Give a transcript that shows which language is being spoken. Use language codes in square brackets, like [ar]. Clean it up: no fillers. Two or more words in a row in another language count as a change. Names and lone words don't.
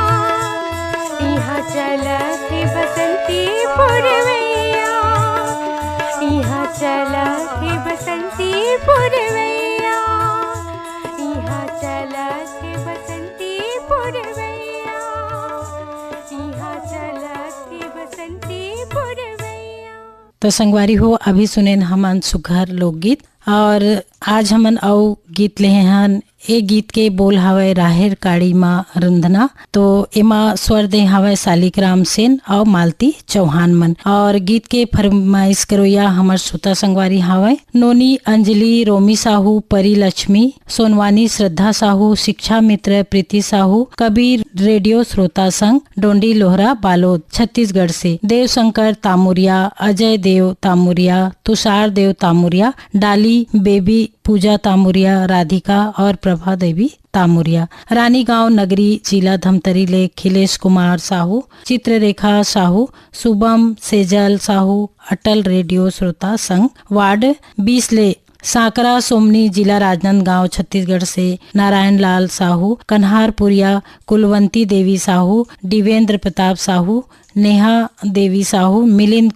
[hne] यहाँ चलत है बसंती पुरवैया यहाँ चलत है बसंती पुरवैया यहाँ चलत है बसंती पुरवैया यहाँ चलत है बसंती पुरवैया। तो संगवारी हो अभी सुने हमन सुघर लोकगीत और आज हमन अउ गीत ले हन ए गीत के बोल हवय राहेर काड़ी माँ रंधना तो एमा स्वर दे हवय शालिग्राम सेन और मालती चौहान मन और गीत के फरमाइश करोया हमर श्रोता संगवारी हवय नोनी अंजलि रोमी साहू परी लक्ष्मी सोनवानी श्रद्धा साहू शिक्षा मित्र प्रीति साहू कबीर रेडियो श्रोता संघ डोंडी लोहरा बालोद छत्तीसगढ़ से देव शंकर तामुरिया अजय देव तामुरिया तुषार देव तामुरिया डाली बेबी पूजा तामुरिया राधिका और प्रभा देवी तामुरिया रानीगांव नगरी जिला धमतरी ले खिलेश कुमार साहू चित्ररेखा साहू शुभम सेजल साहू अटल रेडियो श्रोता संघ वार्ड 20 ले सांकरा सोमनी जिला राजनांदगांव छत्तीसगढ़ से नारायण लाल साहू कन्हारपुरिया कुलवंती देवी साहू दिवेंद्र प्रताप साहू नेहा देवी साहू मिलिंद